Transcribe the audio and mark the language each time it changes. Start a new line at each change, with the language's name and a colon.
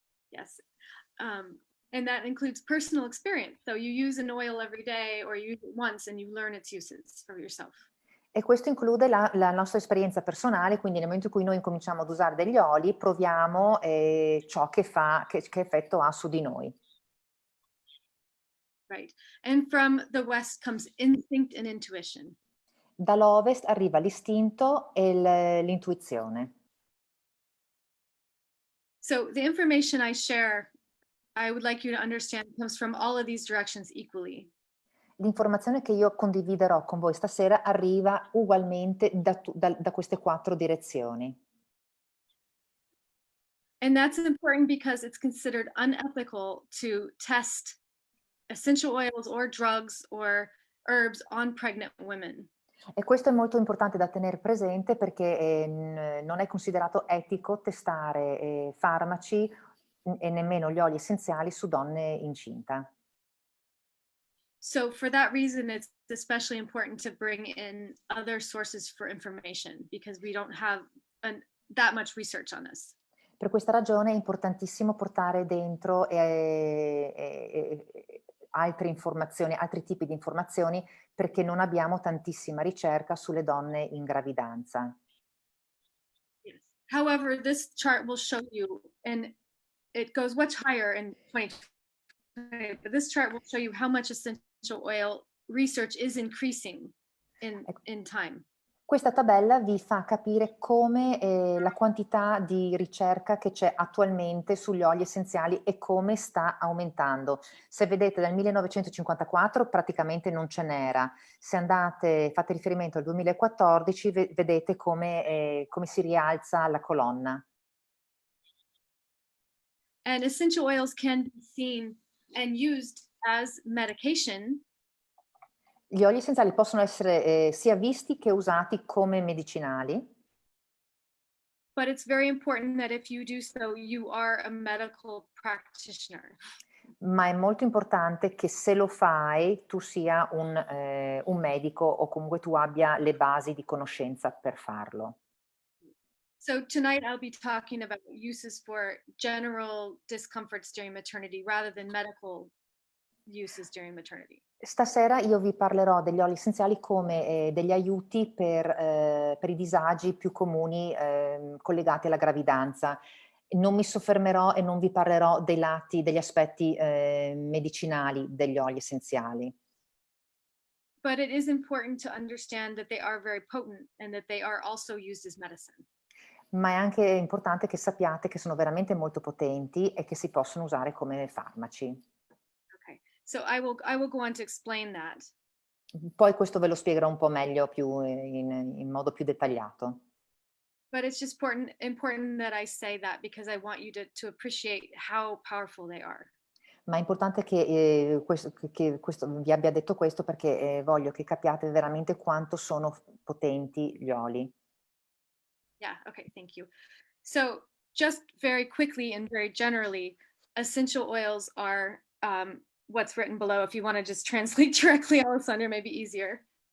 English: Yes. And that includes personal experience. So you use an oil every day or you use it once and you learn its uses for yourself.
Italian: E questo include la nostra esperienza personale, quindi nel momento in cui noi incominciamo ad usare degli oli, proviamo ciò che effetto ha su di noi.
English: Right. And from the west comes instinct and intuition.
Italian: Dall'ovest arriva l'istinto e l'intuizione.
English: So the information I share, I would like you to understand, comes from all of these directions equally.
Italian: L'informazione che io condividerò con voi stasera arriva ugualmente da queste 4 direzioni.
English: And that's important because it's considered unethical to test essential oils or drugs or herbs on pregnant women.
Italian: E questo è molto importante da tenere presente perché non è considerato etico testare farmaci e nemmeno gli oli essenziali su donne incinta.
English: So for that reason, it's especially important to bring in other sources for information because we don't have that much research on this.
Italian: Per questa ragione è importantissimo portare dentro altre informazioni, altri tipi di informazioni, perché non abbiamo tantissima ricerca sulle donne in gravidanza.
English: Yes. However, this chart will show you, and it goes much higher in 2020, but this chart will show you how much essential oil research is increasing in time.
Italian: Questa tabella vi fa capire come la quantità di ricerca che c'è attualmente sugli oli essenziali e come sta aumentando. Se vedete dal 1954 praticamente non ce n'era. Se fate riferimento al 2014 vedete come si rialza la colonna.
English: And essential oils can be seen and used as medication.
Italian: Gli oli essenziali possono essere sia visti che usati come medicinali.
English: But it's very important that if you do so, you are a medical practitioner.
Italian: Ma è molto importante che se lo fai tu sia un medico o comunque tu abbia le basi di conoscenza per farlo.
English: So tonight I'll be talking about uses for general discomforts during maternity rather than medical uses during maternity.
Italian: Stasera io vi parlerò degli oli essenziali come degli aiuti per i disagi più comuni collegati alla gravidanza. Non mi soffermerò e non vi parlerò degli aspetti medicinali degli oli essenziali.
English: But it is important to understand that they are very potent and that they are also used as medicine.
Italian: Ma è anche importante che sappiate che sono veramente molto potenti e che si possono usare come farmaci.
English: So I will go on to explain that.
Italian: Poi questo ve lo spiegherò un po' meglio in modo più dettagliato.
English: But it's just important that I say that because I want you to appreciate how powerful they are.
Italian: Ma è importante che questo vi abbia detto questo perché voglio che capiate veramente quanto sono potenti gli oli.
English: Yeah, okay, thank you. So just very quickly and very generally, essential oils are what's written below. If you want to just translate directly, Alessandra, maybe easier.